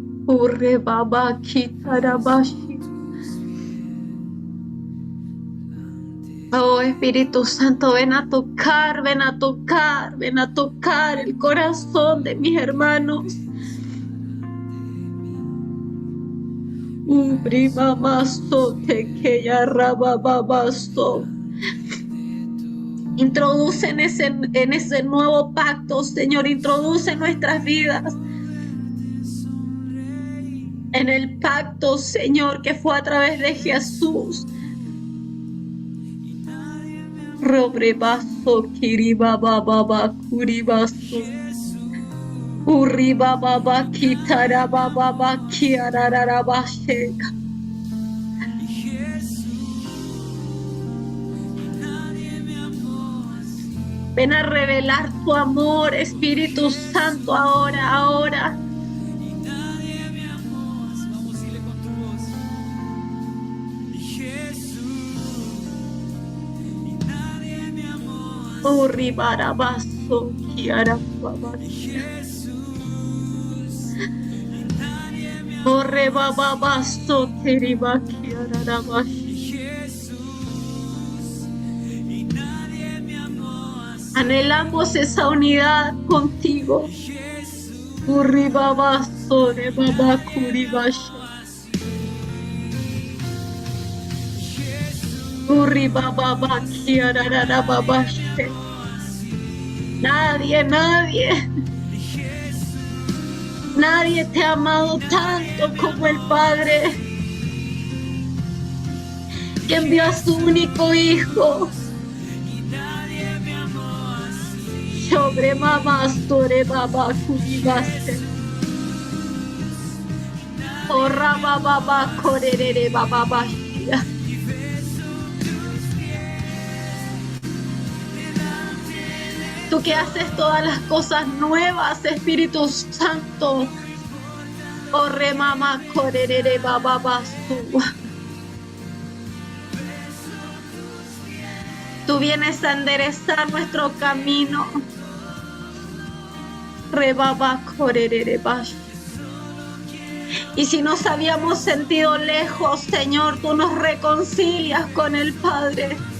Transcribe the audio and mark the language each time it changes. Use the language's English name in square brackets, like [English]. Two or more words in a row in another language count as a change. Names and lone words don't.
[Spanish] Urre baba kitarabashi. Oh Espíritu Santo, ven a tocar, ven a tocar, ven a tocar el corazón de mis hermanos. Prima maso te que ya rabababasto. Introduce en ese nuevo pacto, Señor, introduce en nuestras vidas. En el pacto, Señor, que fue a través de Jesús. Robrebaso, kiribababa, kuribaso. Uribababa, kitarababa, kiarararabashe. Ven a revelar tu amor, Espíritu Santo, ahora. Uribarabaso, kiarababashi. Orrebababaso, kiribakiararabashi. Anhelamos esa unidad contigo. Urribabaso de babakuribashi. Urribababakiararababashi. Nadie te ha amado tanto como el Padre, que envió a su único Hijo. Sobre mamá, sobre baba, curibase. Orra baba, corerere baba, bashia. Tú que haces todas las cosas nuevas, Espíritu Santo. Orre mamá, corerere baba, basu. Tú vienes a enderezar nuestro camino. Rebaba, corerere bash. Y si nos habíamos sentido lejos, Señor, tú nos reconcilias con el Padre.